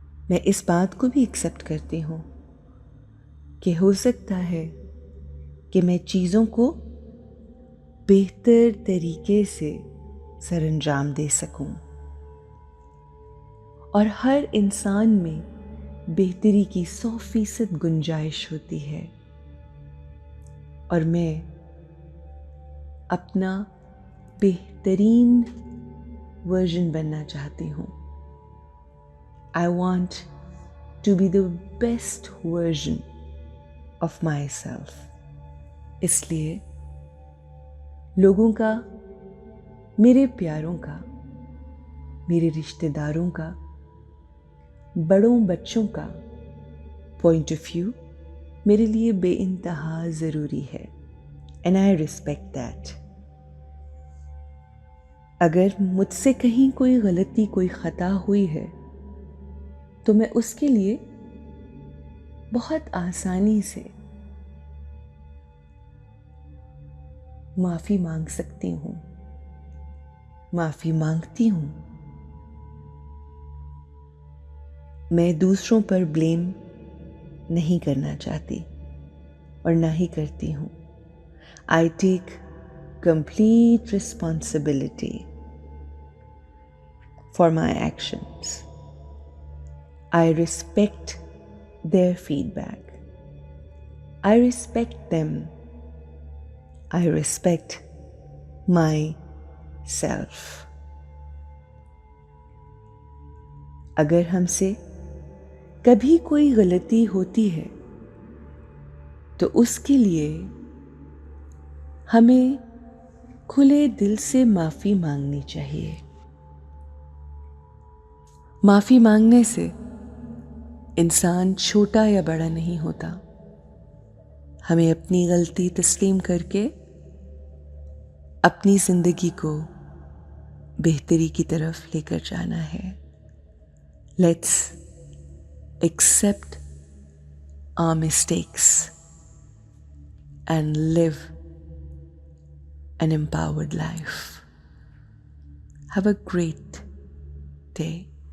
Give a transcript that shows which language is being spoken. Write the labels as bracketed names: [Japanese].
[Hindi] मैं इस बात को भी एक्सेप्ट करती हूँ कि हो सकता है कि मैं चीज़ों को बेहतर तरीके से सरअंजाम दे सकूं और हर इंसान में बेहतरी की 100% गुंजाइश होती है और मैं अपना बेहतरीन वर्जन बनना चाहती हूँ। [English] I want to be the best version of myself. [Hindi] इसलिए लोगों का, मेरे प्यारों का, मेरे रिश्तेदारों का, बड़ों बच्चों का पॉइंट ऑफ व्यू मेरे लिए बेइंतहा ज़रूरी है [English] and I respect that. [Hindi] अगर मुझसे कहीं कोई गलती, कोई ख़ता हुई है तो मैं उसके लिए बहुत आसानी से माफ़ी मांग सकती हूँ, माफ़ी मांगती हूँ। मैं दूसरों पर ब्लेम नहीं करना चाहती और ना ही करती हूँ। [English] I take complete responsibility for my actions. I respect their feedback. I respect them. I respect myself. [Hindi] अगर हमसे कभी कोई गलती होती है तो उसके लिए हमें खुले दिल से माफ़ी मांगनी चाहिए। माफ़ी मांगने से इंसान छोटा या बड़ा नहीं होता। हमें अपनी गलती तस्लीम करके अपनी ज़िंदगी को बेहतरी की तरफ लेकर जाना है। [English] Let's accept our mistakes and live an empowered life. Have a great day.